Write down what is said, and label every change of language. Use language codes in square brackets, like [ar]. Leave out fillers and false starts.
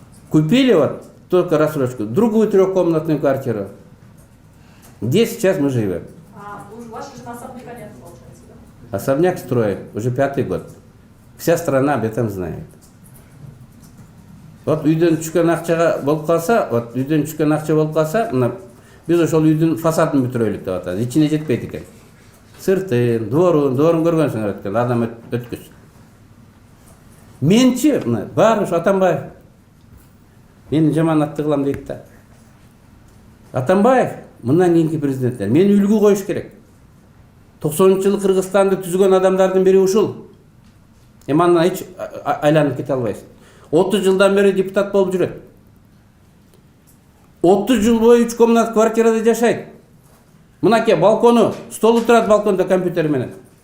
[ru] Купили вот только рассрочку, другую трехкомнатную квартиру, где сейчас мы живем. А у вашей жены особняка нет, получается, да? Особняк строим уже 5-й год. Вся страна об этом знает. [ky] Вот үйден түшкен акчага болуп калса, мына биз ошол үйдүн фасадын бүтүрөлүк деп атат. Ичине жетпейт экен. Сыртын, дворун көргөнсүңөр экен, адам өткүз. Менчи, мына баары ушу Атамбаев. Мени жаманатты кылам дейт да. Атамбаев мындан кийинки президенттер мени үлгү коюш керек. 90-жылы Кыргызстанды түзгөн адамдардын бири ушул. Эми андан эч айланып кете албайсың. 30 жылдан бери депутат болуп жүрөт. 30 жыл бою 3 комнат квартирада жашайт. Мынаке балкону, столу турат балконда компьютер менен.